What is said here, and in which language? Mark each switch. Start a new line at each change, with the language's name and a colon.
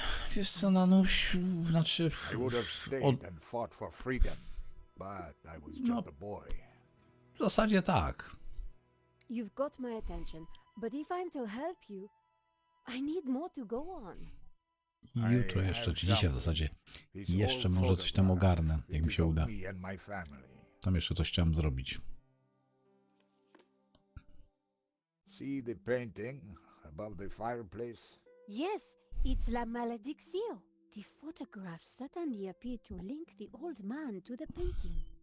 Polish: Wiesz co, Nanuś, znaczy...
English: I would have stayed and fought for freedom. But I was just a boy.
Polish: W zasadzie tak.
English: You've got my attention, but if I'm to help you, I need more to go on.
Polish: Jutro jeszcze, czy dzisiaj w zasadzie. Jeszcze może coś tam ogarnę, jak mi się uda. Tam jeszcze coś chciałem zrobić.
English: See the painting above the fireplace? Yes, it's La Malédiction. The photograph suddenly appeared to link the old man to the painting.